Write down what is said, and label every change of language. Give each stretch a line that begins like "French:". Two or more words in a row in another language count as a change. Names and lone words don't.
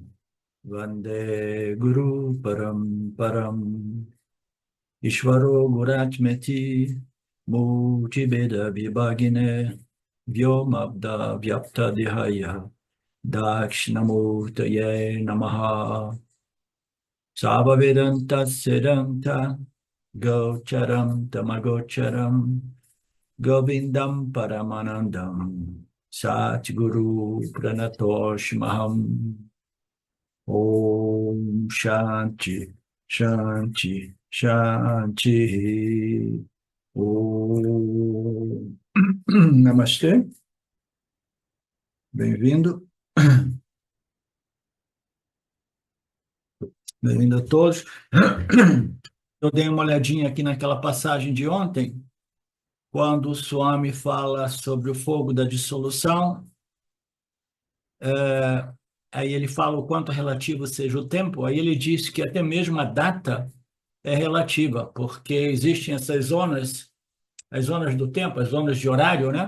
Sanskrit: वन्दे गुरु परम् ईश्वरो गुरात्मेति मूर्तिभेद विभागिने व्योमवद् व्याप्त देहाय दक्षिणामूर्तये नमः सर्ववेदान्त सिद्धान्त गोचरं तमगोचरम् गोविन्दं परमानन्दं सद्गुरुं प्रणतोऽस्म्यहम् ॐ शान्ति शान्ति शान्ति ॐ
Portuguese: Namastê, bem-vindo, bem-vindo a todos. Eu dei uma olhadinha aqui naquela passagem de ontem, quando o Swami fala sobre o fogo da dissolução, aí ele fala o quanto relativo seja o tempo, aí ele diz que até mesmo a data é relativa, porque existem essas zonas, as zonas do tempo, as zonas de horário, né?